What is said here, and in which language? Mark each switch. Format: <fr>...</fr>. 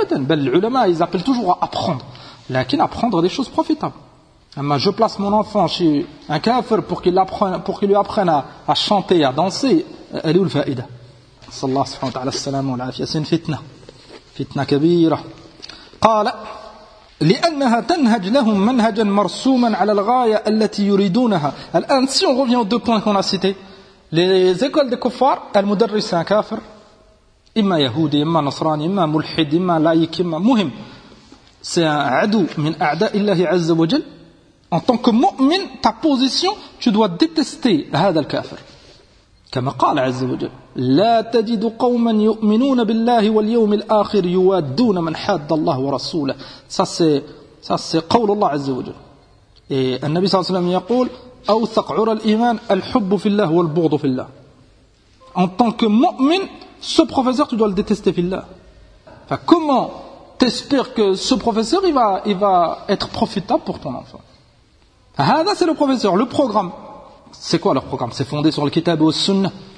<fr>Abadan, bel ulama, ils appellent toujours à apprendre. Lakin, apprendre des choses profitables. Je place mon enfant chez un kafir pour qu'il lui apprenne à chanter, à danser. Elle est où le faïda?</fr> <ar>Sallallahu alayhi wa sallam,</ar> <fr>c'est une fitna.</fr> <ar>Fitna kabira. Qala. لأنها تنهج لهم منهجا مرسوما على الغاية التي يريدونها.</ar> <fr>الآن si on revient aux deux points qu'on a cités, les écoles de kuffar, elles mudarrissent un kafir,</fr> <ar>imma yahoudi, imma nasrani, imma mulhid,</ar> <fr>imma laïc, imma muhim, c'est un</fr> <ar>adou min a'da illahi azza wa jal.</ar> <fr>En tant que mu'min, ta position, tu dois détester</fr> <ar>هذا الكافر. Comme قال عز وجل لا تجد قوما يؤمنون بالله واليوم الآخر يوادون من حاد الله ورسوله.</ar> <fr>Ça c'est</fr> <ar>قول الله عز وجل.</ar> <fr>Et le Nabi</fr> <ar>صلى الله عليه وسلم يقول أوثق عرى الإيمان الحب في الله والبغض في الله.</ar> <fr>En tant que mu'min, ce professeur tu dois le détester</fr> <ar>في الله.</ar> <fr>Enfin, comment t'espères que ce professeur il va être profitable pour ton enfant? هذا c'est le professeur, le programme. C'est quoi leur programme? C'est fondé sur le kitab ou le sunnah.</fr>